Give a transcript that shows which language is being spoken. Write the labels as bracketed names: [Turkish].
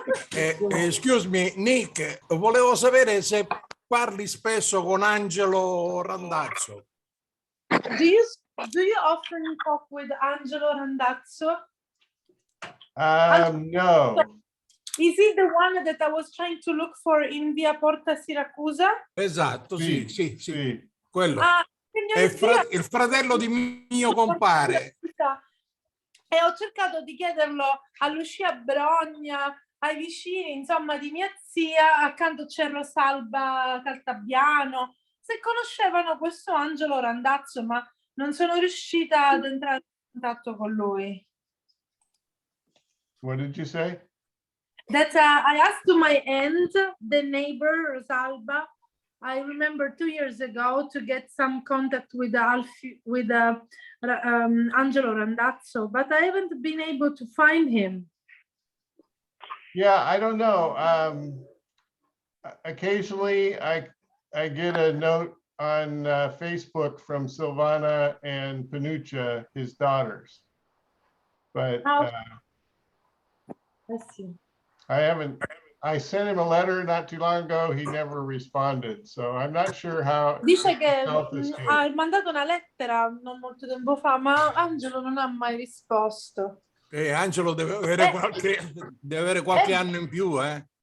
[English] Excuse me, [Italian] Nick, volevo sapere se parli spesso con Angelo Randazzo. [English] Do you often talk with Angelo Randazzo? No. Is he the one that I was trying to look for in via Porta Siracusa? [Italian] Esatto, sì. Quello. È il fratello di mio compare. E ho cercato di chiederlo a Lucia Brogna, ai vicini, insomma, di mia zia, accanto c'è Rosalba Caltabiano, se conoscevano questo Angelo Randazzo, ma non sono riuscita ad entrare in contatto con lui. [English] What did you say? That I asked to my aunt, the neighbor, Rosalba, I remember 2 years ago to get some contact with Angelo Randazzo, but I haven't been able to find him. Yeah, I don't know. Occasionally, I get a note on Facebook from Silvana and Panuccia, his daughters, but let's see. I sent him a letter not too long ago. He never responded, so I'm not sure how. [Italian] Dice che ha mandato una lettera non molto tempo fa, ma Angelo non ha mai risposto. Angelo deve avere qualche anno in più, eh?